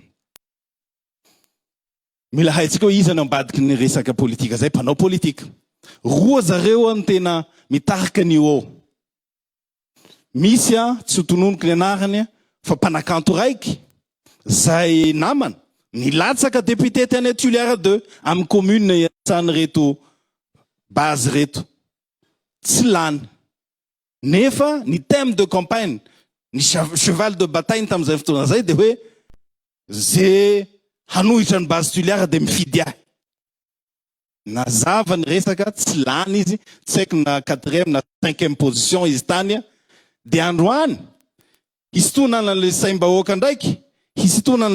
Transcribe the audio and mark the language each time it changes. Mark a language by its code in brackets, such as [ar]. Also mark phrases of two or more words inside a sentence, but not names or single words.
[mg] mila haitsika hoe iza no ambadiky ny resaka politika zay mpanao politika roa zareo no tena mitarika ny ao misy tsy hotononiko ny anarany fa mpanakanto raiky zay namana nilatsaka député tany Tuliara 2 amin'ny commune iatsany reto base reto tsy lany nefa ny [fr] thème de campagne [mg] ny [fr] cheval de bataille [mg] tam'izay fotoana zay de hoe ze hanohitra ny base Tuliara de mifidy ahy nazava ny resaka tsy lany izy tsy haiko na 4e na 5e position izy tany de androany hisintonana le saim-bahoaka ndraiky hisintonana